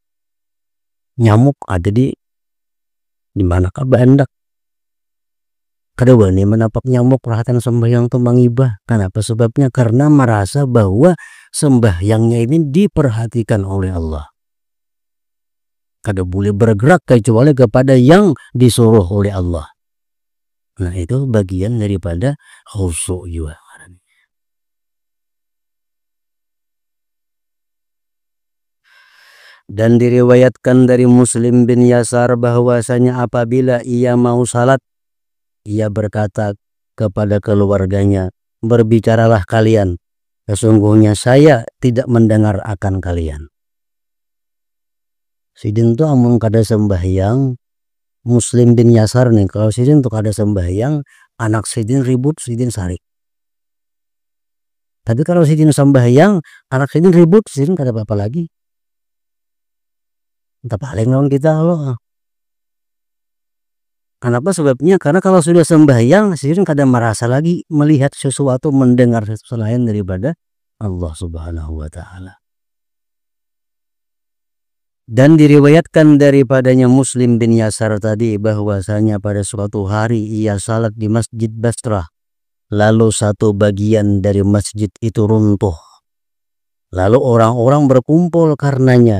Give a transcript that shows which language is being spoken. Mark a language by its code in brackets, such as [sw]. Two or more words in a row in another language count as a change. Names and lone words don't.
[bjn] Nyamuk ada di manakah Bandak? Kada wani menapak nyamuk perhatian sembahyang tu mangibah. [id] Kenapa sebabnya? Karena merasa bahwa sembahyangnya ini diperhatikan oleh Allah. Kada boleh bergerak kecuali kepada yang disuruh oleh Allah. Nah itu bagian daripada khusyuk juga. Dan diriwayatkan dari Muslim bin Yasar bahwasanya apabila ia mau salat, ia berkata kepada keluarganya, berbicaralah kalian, sesungguhnya saya tidak mendengar akan kalian. [bjn] Sidin tuh amun kada sembahyang, Muslim bin Yasar nih, kalau sidin tuh kada sembahyang, anak sidin ribut, sidin sarik. Tapi kalau sidin sembahyang, anak sidin ribut, sidin kada apa-apa lagi. Entah paling lawan kita loh. [id] Kenapa sebabnya? Karena kalau sudah sembahyang, sidin kada merasa lagi melihat sesuatu, mendengar sesuatu selain daripada Allah [ar] سبحانه وتعالى. [id] Dan diriwayatkan daripadanya Muslim bin Yasar tadi bahwasanya pada suatu hari ia salat di Masjid Basrah, lalu satu bagian dari masjid itu runtuh, lalu orang-orang berkumpul karenanya.